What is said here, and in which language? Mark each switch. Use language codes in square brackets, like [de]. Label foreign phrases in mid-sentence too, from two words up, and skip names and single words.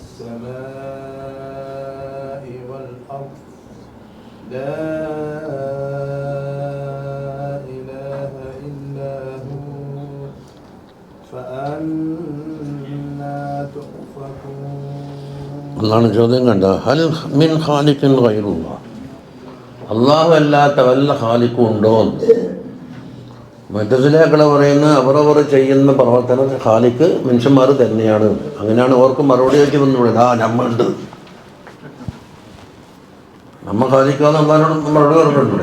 [ar] السماء والأرض لا إله إلا هو فأنا تؤفكون. [ml] അതാണ് ചോദ്യം കണ്ട. [ar] هل من خالق غير الله, [ml] അള്ളാഹു അല്ലാത്ത വല്ല ഖാലിഖും ഉണ്ടോ? മുഅ്തസിലകൾ പറയുന്നത് അവരവർ ചെയ്യുന്ന പ്രവർത്തനം ഖാലിഖ് മനുഷ്യന്മാർ തന്നെയാണ്. അങ്ങനെയാണ് അവർക്ക് മറുപടി ആയിട്ട് വന്നുള്ളത്. നമ്മളുണ്ട്, നമ്മ ഖാലിഖാന്ന് അള്ളാഹിനോട് മറുപടി പറഞ്ഞിട്ടുണ്ട്.